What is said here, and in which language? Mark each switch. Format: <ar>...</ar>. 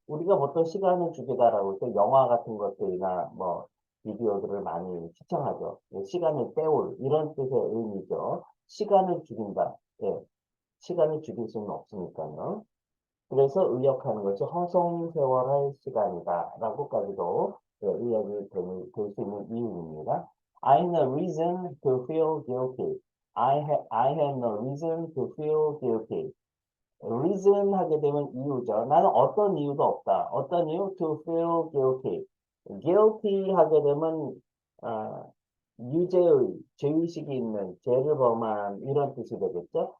<ko>우리가 보통 시간을 죽이다라고 할 때 영화 같은 것들이나 뭐 비디오들을 많이 시청하죠. 시간을 때울 이런 뜻의 의미죠. 시간을 죽인다. 예. 시간을 죽일 수는 없으니까요. 그래서 의역하는 것이 허송세월할 시간이다. 라고까지도 의역이 될 수 있는 이유입니다.</ko> <en>I had no reason to feel guilty. I had no reason to feel guilty.</en> <ko>reason 하게 되면 이유죠. 나는 어떤 이유도 없다. 어떤 이유?</ko> <en>To feel guilty.</en> <ko>guilty 하게 되면 유죄의, 죄의식이 있는, 죄를 범한 이런 뜻이 되겠죠.</ko>